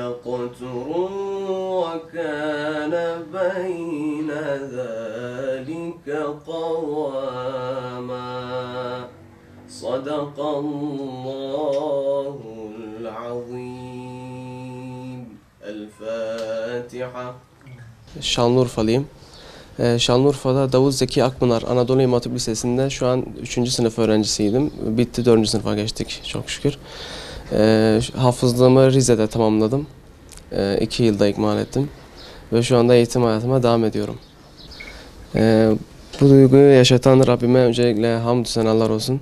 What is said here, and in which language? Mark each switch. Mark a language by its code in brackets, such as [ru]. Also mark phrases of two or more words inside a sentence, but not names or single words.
[ar] يقتروا وكان بين ذلك قواما صدق الله العظيم. الفاتحة. [tr] Şanlıurfalıyım. Şanlıurfa'da Davut Zeki Akpınar Anadolu İmam Hatip Lisesi'nde şu an 3. sınıf öğrencisiydim. Bitti, 4. sınıfa geçtik çok şükür. Hafızlığımı Rize'de tamamladım. 2 yılda ikmal ettim. Ve şu anda eğitim hayatıma devam ediyorum. Bu duyguyu yaşatan Rabbime öncelikle hamdü senalar olsun.